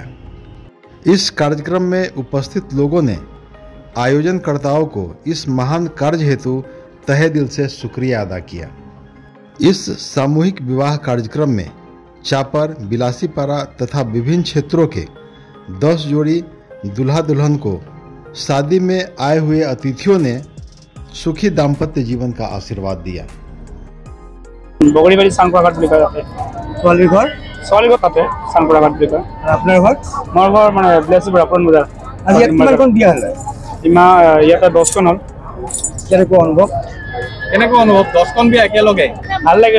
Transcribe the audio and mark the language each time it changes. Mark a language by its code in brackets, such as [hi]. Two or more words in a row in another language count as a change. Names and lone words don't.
[hi] इस कार्यक्रम में उपस्थित लोगों ने आयोजनकर्ताओं को इस महान कार्य हेतु तहे दिल से शुक्रिया अदा किया। इस सामूहिक विवाह कार्यक्रम में चापर, बिलासीपाड़ा तथा विभिन्न क्षेत्रों के 10 जोड़ी दूल्हा दुल्हन को शादी में आए हुए अतिथियों ने सुखी दाम्पत्य जीवन का आशीर्वाद दिया। [as] বগড়িবাড়ি সানকুড়াঘাট বুলি কয় আছে। ছোৱালীঘৰ তাতে সানকুড়াঘাট বুলি কয়। আপোনাৰ ঘৰ? মোৰ ঘৰ মানে বিলাসীপাড়া পুৰণ বজাৰ। আজি কিমানখন বিয়া হ'ল? ইয়াতে 10খন হ'ল। কেনেকুৱা অনুভৱ? 10খন বিয়া একেলগে ভাল লাগিল।